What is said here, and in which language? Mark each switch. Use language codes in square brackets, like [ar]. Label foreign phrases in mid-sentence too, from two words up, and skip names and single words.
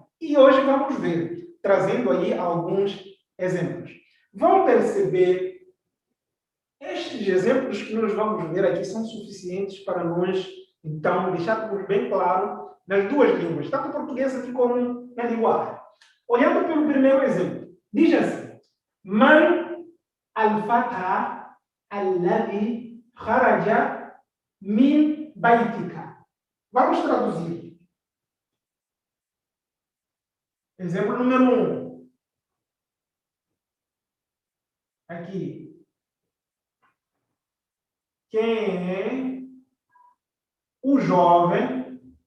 [pt] E hoje vamos ver, trazendo aí alguns exemplos. Vão perceber, estes exemplos que nós vamos ver aqui são suficientes para nós, então, deixarmos bem claro nas duas línguas, tanto portuguesa aqui como na língua árabe. Olhando pelo primeiro exemplo, diz assim: [ar] من الفتى الذي خرج من بيتك. [pt] Vamos traduzir. Exemplo número 1. aqui. Quem é o jovem?